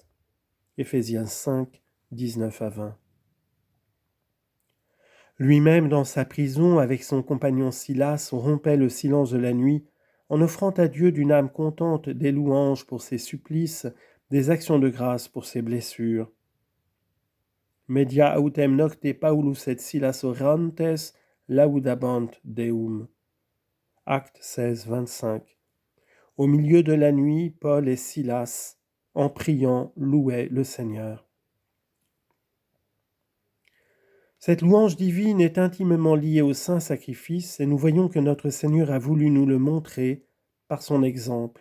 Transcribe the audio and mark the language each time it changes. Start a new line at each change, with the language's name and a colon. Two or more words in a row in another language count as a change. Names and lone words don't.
French: Éphésiens 5, 19 à 20. Lui-même, dans sa prison, avec son compagnon Silas, rompait le silence de la nuit, en offrant à Dieu d'une âme contente des louanges pour ses supplices, des actions de grâce pour ses blessures.
Latin: Media autem nocte Paulus et Silas orantes laudabant Deum.
French: Acte 16, 25. Au milieu de la nuit, Paul et Silas, en priant, louaient le Seigneur. Cette louange divine est intimement liée au saint sacrifice et nous voyons que notre Seigneur a voulu nous le montrer par son exemple.